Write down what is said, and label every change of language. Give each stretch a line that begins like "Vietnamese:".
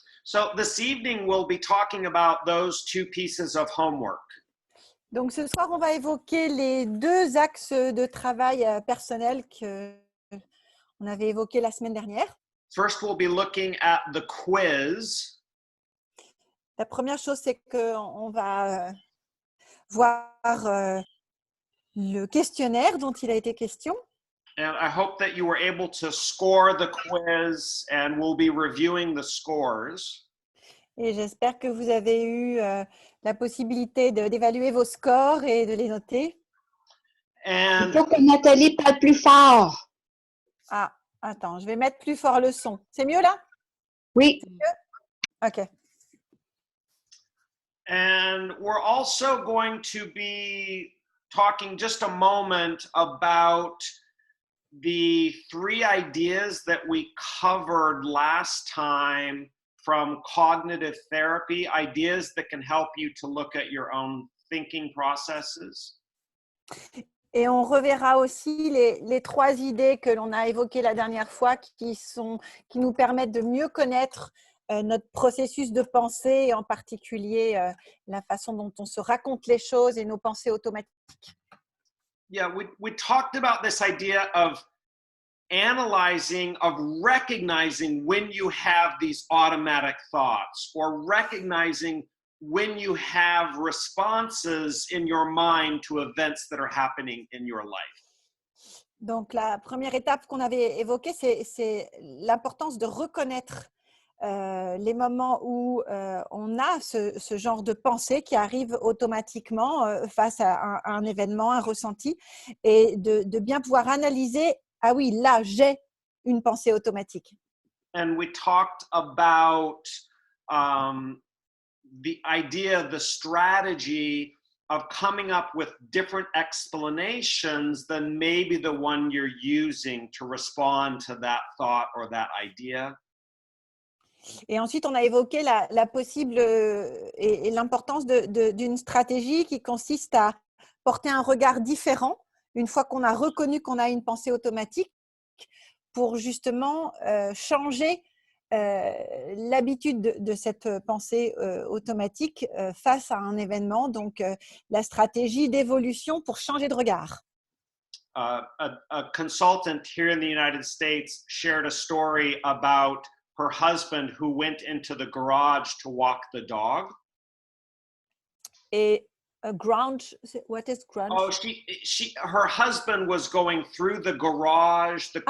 English: So this evening we'll be talking about those two pieces of homework.
French: Donc ce soir, on va évoquer les deux axes de travail personnel qu'on avait évoqués la semaine dernière.
English: First, we'll be looking at the quiz.
French: La première chose, c'est qu'on va voir le questionnaire dont il a été question.
English: And I hope that you were able to score the quiz, and we'll be reviewing the scores.
French: Et j'espère que vous avez eu la possibilité d'évaluer vos scores et de les noter.
English: And
French: Il faut que Nathalie parle plus fort. Ah, attends, je vais mettre plus fort le son. C'est mieux là? Oui. OK.
English: And we're also going to be talking just a moment about the three ideas that we covered last time from cognitive therapy, ideas that can help you to look at your own thinking processes.
French: Et on reverra aussi les trois idées que l'on a évoquées la dernière fois qui nous permettent de mieux connaître notre processus de pensée et en particulier la façon dont on se raconte les choses et nos pensées automatiques.
English: Yeah, we talked about this idea of analyzing, of recognizing when you have these automatic thoughts or recognizing when you have responses in your mind to events that are happening in your life.
French: Donc, la première étape qu'on avait évoquée, c'est l'importance de reconnaître les moments où on a ce genre de pensée qui arrive automatiquement face à un événement, un ressenti, et de bien pouvoir analyser, ah oui, là, j'ai une pensée automatique.
English: And we talked about the idea, the strategy of coming up with different explanations than maybe the one you're using to respond to that thought or that idea.
French: Et ensuite, on a évoqué la possible et l'importance d'une stratégie qui consiste à porter un regard différent une fois qu'on a reconnu qu'on a une pensée automatique pour justement changer l'habitude de cette pensée automatique face à un événement. Donc, la stratégie d'évolution pour changer de regard.
English: A consultant here in the United States shared a story about her husband who went into the garage to walk the dog. Et what is ground? Oh, her husband was going through the garage.